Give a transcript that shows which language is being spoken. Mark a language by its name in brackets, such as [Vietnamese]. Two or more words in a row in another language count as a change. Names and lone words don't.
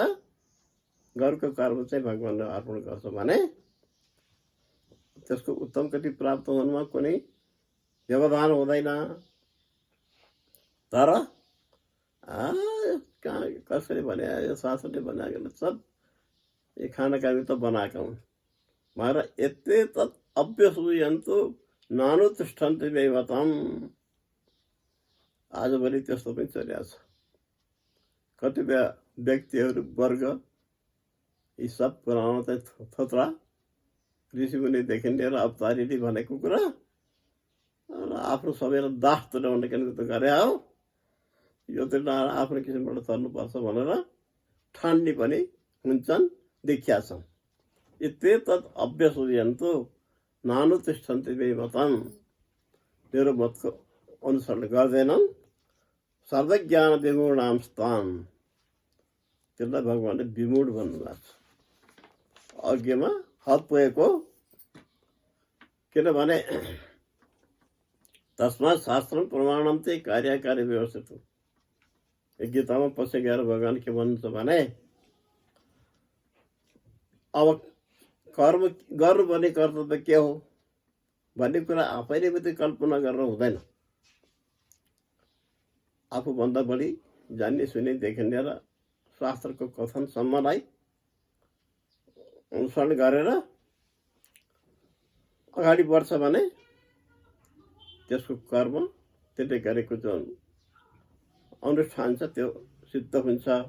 [Nepali] घरको कर्म चाहिँ भगवानले अर्पण गर्छ भने त्यसको उत्तम गति प्राप्त हुनुमा कुनै व्यवधान हुँदैन। तर कसरी भने, यो शास्त्रले बनाएको सब ये खानाका निमित्त बनाएका हुन् भनेर [Sanskrit] यते तत् अभ्यसूयन्तु नानुतिष्ठन्ति दैवतम्। [Nepali] आजभोलि त्यस्तो पनि चलिरहेको छ। कतिपय व्यक्तिहरू वर्ग यी सब कुरामा चाहिँ थोत्रा ऋषिमुनिदेखि लिएर अवतारीले भनेको कुरा आफ्नो सबैलाई दास तुल्याउने त गरे हो। यो त आफ्नो किसिमबाट चल्नुपर्छ भनेर ठान्ने पनि हुन्छन्, देखिया छन्। [Sanskrit] यते तत् अभ्यसूयन्तु नानुतिष्ठन्ति दैवतम्, [Nepali] मेरो मतको अनुसरण गर्दैनन्। [Sanskrit] सर्वज्ञान विमूढां स्तान्, [Nepali] त्यसलाई भगवानले विमूढ भन्नुभएको छ, अज्ञमा हद पुगेको। किनभने [Sanskrit] तस्मात् शास्त्रम प्रमाणम [Nepali] चाहिँ कार्यकारी व्यवस्थित हो। गीतामा पछि गएर भगवान के भन्नुहुन्छ भने, अब कर्म गर्नुपर्ने कर्तव्य के हो भन्ने कुरा आफैले मात्रै कल्पना गरेर हुँदैन। आफूभन्दा बढी जान्ने सुन्नेदेखि लिएर शास्त्रको कथनसम्मलाई अनुसरण गरेर अगाडि बढ्छ भने त्यसको कर्म त्यसले गरेको जुन अनुष्ठान छ त्यो सिद्ध हुन्छ।